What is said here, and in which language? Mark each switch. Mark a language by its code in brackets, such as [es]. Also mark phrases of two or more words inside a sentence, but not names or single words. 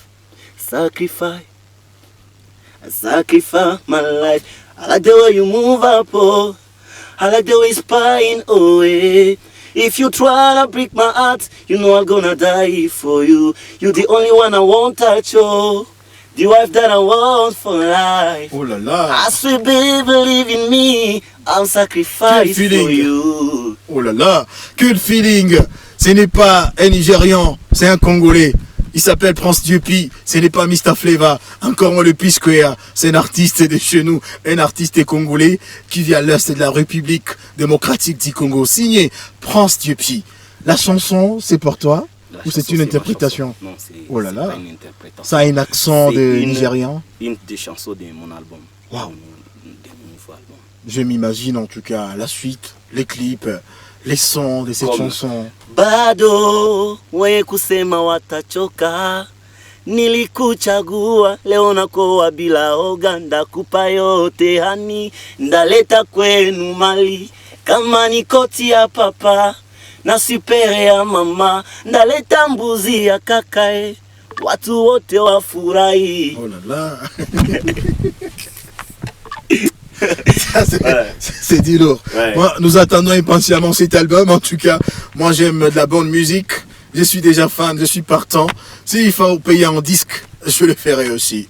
[en] Sacrifice my life. I like the way you move up, oh. I like the way it's spying away. If you try to break my heart, you know I'm gonna die for you. You're the only one I won't touch, oh. The wife that I want for life. [fr] Oh là là. [en] I swear, baby, believe in me. I'll sacrifice for you. [fr] Oh là là, quel feeling. Ce n'est pas un Nigérian, c'est un Congolais. Il s'appelle Prince Dieupi, ce n'est pas Mr. Flava, encore moins le P-Square, c'est un artiste de chez nous, un artiste congolais qui vient à l'est de la République démocratique du Congo, signé Prince Dieupi. La chanson, c'est pour toi ou c'est une interprétation? Non, c'est oh là là. pas une interprétation. Ça a un accent de Nigérian? Une des chansons de mon album. Wow. De mon nouveau album. Je m'imagine en tout cas la suite, les clips, les sons de cette chanson. [sw] Bado we kusema watachoka, nilikuchagua leo nakoa bila oga, ndakupa yote hani, ndaleta kwenu mali kama ni koti ya papa na sipere ya mama, ndaleta mbuzi ya kakae, watu wote wafurahi. [fr] Oh là là. C'est du lourd. Ouais. Moi, nous attendons impatiemment cet album. En tout cas, moi j'aime de la bonne musique. Je suis déjà fan, je suis partant. S'il faut payer en disque, je le ferai aussi.